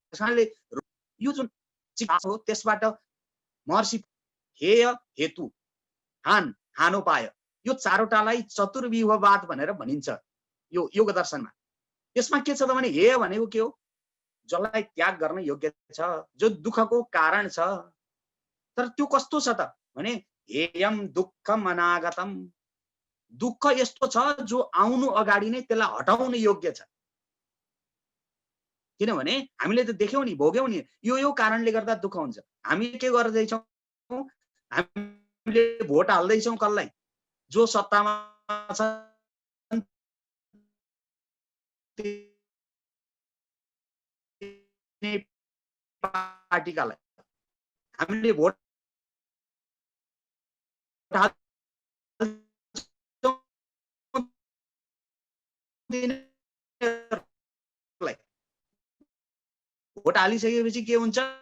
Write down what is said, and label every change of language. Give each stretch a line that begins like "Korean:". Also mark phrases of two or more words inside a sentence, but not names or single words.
Nepali: त्यसकारणले यो जुन चिकित्सा हो त्यसबाट महर्षि हेय हेतु हानोपाय यो चारवटालाई चतुर्व्यूहवाद भनेर भनिन्छ यो योग दर्शनमा। यसमा के छ त भने हेय भनेको के हो? जसलाई त्याग गर्न योग्य छ, जो दुःखको कारण छ। तर त्यो कस्तो छ त भने
Sanskrit: हेयम दुःखम अनागतम,
Nepali: दुःख यस्तो छ जो आउनु अगाडि नै त्यसलाई हटाउन योग्य छ। किनभने हामीले त देख्यौं नि, भोग्यौं नि, यो कारणले गर्दा दुःख हुन्छ। हामी के गर्दैछौँ? हामीले भोट हाल्दैछौँ कसलाई? जो सत्तामा छ पार्टीकालाई हामीले भोट भोट हालिसकेपछि के हुन्छ?